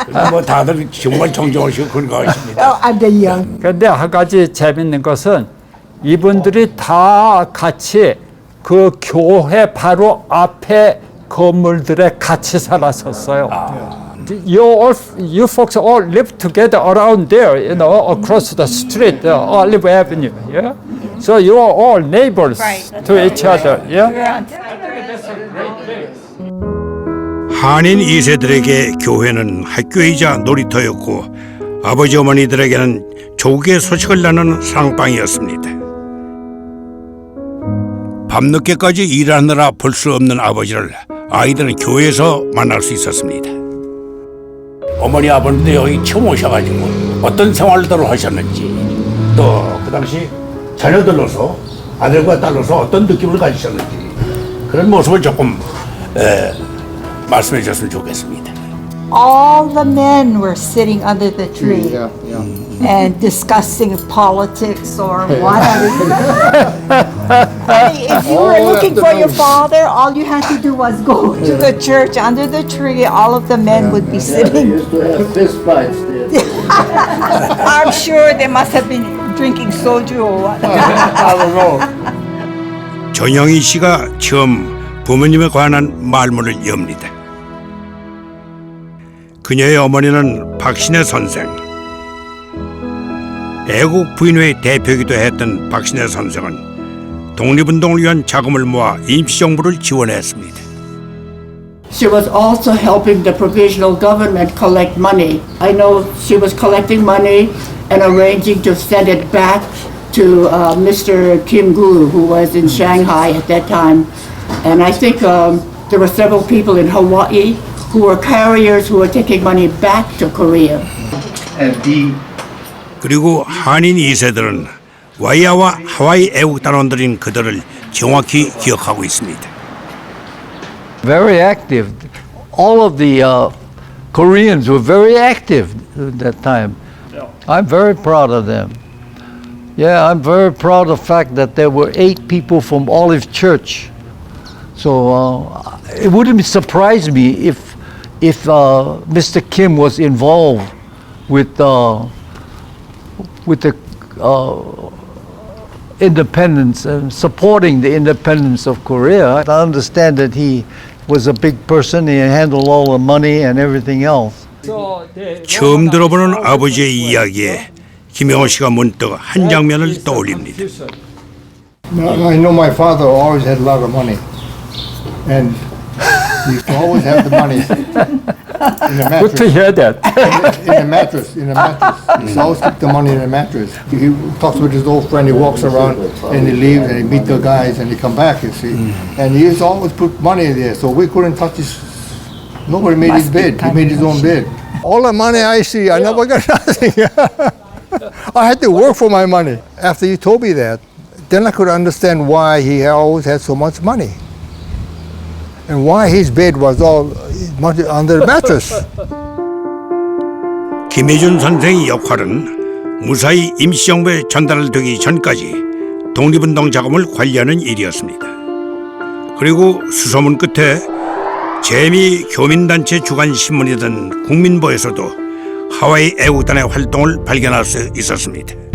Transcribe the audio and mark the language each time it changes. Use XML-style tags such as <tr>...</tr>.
<ko>뭐 다들 정말 정정하시고 건강하십니다.</ko> <en>I'm the young.</en> <ko>그런데 한 가지 재밌는 것은 이분들이 다 같이 그 교회 바로 앞에 건물들에 같이 살았었어요.</ko> <en>You folks all live together around there, you know, across the street, Olive Avenue. Yeah, so you are all neighbors to each other. Yeah.</en> <ko>한인 2세들에게 교회는 학교이자 놀이터였고 아버지 어머니들에게는 조국의 소식을 나누는 사랑방이었습니다. 밤늦게까지 일하느라 볼 수 없는 아버지를 아이들은 교회에서 만날 수 있었습니다. 어머니 아버님도 여기 처음 오셔가지고 어떤 생활들을 하셨는지 또 그 당시 자녀들로서 아들과 딸로서 어떤 느낌을 가지셨는지 그런 모습을 조금 말씀해 주셨으면 좋겠습니다.</ko> <en>All the men were sitting under the tree and discussing politics or whatever. If you were looking for your father, all you had to do was go to the church under the tree. All of the men would be They sitting. used to have fist fights there. I'm sure they must have been drinking soju or what. I don't know.</en> <ko>전영희 씨가 처음 부모님에 관한 말문을 엽니다. 그녀의 어머니는 박신혜 선생. 애국 부인회 대표이기도 했던 박신혜 선생은 독립운동을 위한 자금을 모아 임시정부를 지원했습니다.</ko> <en>She was also helping the provisional government collect money. I know she was collecting money and arranging to send it back to Mr. Kim Guru, who was in Shanghai at that time. And I think there were several people in Hawaii who were carriers who were taking money back to Korea.</en> <ko>그리고 한인 2세들은 와이아와 하와이 애국단원들인 그들을 정확히 기억하고 있습니다.</ko> <en>Very active. All of the Koreans were very active at that time. I'm very proud of them. Yeah, I'm very proud of the fact that there were 8 people from Olive Church. So it wouldn't surprise me if Mr. Kim was involved with the independence and supporting the independence of Korea. I understand that he was a big person. He handled all the money and everything else.</en> <ko>처음 들어보는 아버지의 이야기에 김영호 씨가 문득 한 장면을 떠올립니다.</ko> <en>I know my father always had a lot of money, and he used to always have the money in the Good to mattress. hear that. In a mattress. He used to always keep the money in a mattress. He talks with his old friend. He walks around and he leaves and he meet the guys and he come back. You see, and he used to always put money there, so we couldn't touch his. Nobody made his bed. He made his own bed. All the money I see, I never got nothing. I had to work for my money. After you told me that, then I could understand why he always had so much money. And why his bed was all under the mattress.</en> <ko>김혜준 선생의 역할은 무사히 임시정부에 전달되기 전까지 독립운동 자금을 관리하는 일이었습니다. 그리고 수소문 끝에 재미 교민단체 주간 신문이던 국민보에서도 하와이 애국단의 활동을 발견할 수 있었습니다.</ko>